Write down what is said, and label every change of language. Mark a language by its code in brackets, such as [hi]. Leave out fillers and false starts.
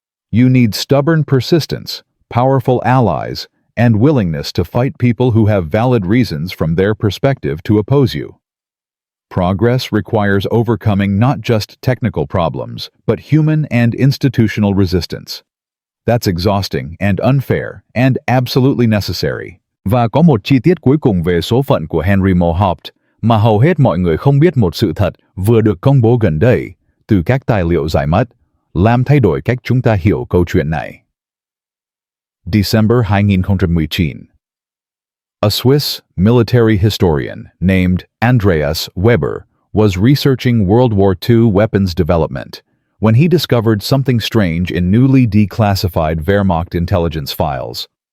[en] You need stubborn persistence, powerful allies, and willingness to fight people who have valid reasons from their perspective to oppose you. Progress requires overcoming not just technical problems, but human and institutional resistance. That's exhausting and unfair and absolutely necessary. [vi] Và có một chi tiết cuối cùng về số phận của Henry Mohaupt mà hầu hết mọi người không biết, một sự thật vừa được công bố gần đây từ các tài liệu giải mật. làm thay đổi cách chúng ta hiểu câu chuyện này. [en] December 2019. A Swiss military historian named Andreas Weber was researching World War II weapons development when he discovered something strange in newly declassified Wehrmacht intelligence files.